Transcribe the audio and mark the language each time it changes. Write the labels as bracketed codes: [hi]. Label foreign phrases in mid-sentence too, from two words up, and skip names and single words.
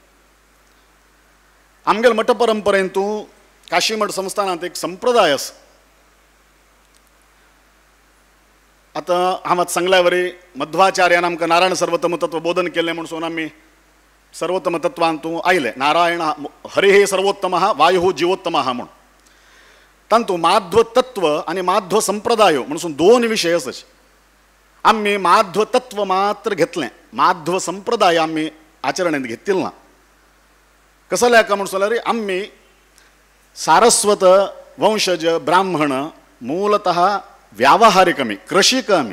[kok] आमगेल मठ परंपरेंतू काशीमठ संस्थानांत एक संप्रदाय आसा. आतां हांव आतां सांगल्या वरी मध्वाचार्यान आमकां नारायण सर्वोत्तम तत्व बोधन केलें म्हणून आमी सर्वोत्तम तत्वांतू आयले. [sa] नारायण हरिः सर्वोत्तमः वायुः जीवोत्तमः [kok] म्हूण तांतू माध्व तत्व आनी माध्व संप्रदाय म्हणून दोन विशय आसात. आमी माध्व तत्व मात्र घेतलें, माध्व संप्रदाय आमी आचरणेंत घेतिल्लो ना. कसं लेका म्हणून जाल्यार आमी सारस्वत वंशज ब्राह्मण मूलतः व्यावहारिक आमी कृषीक आमी.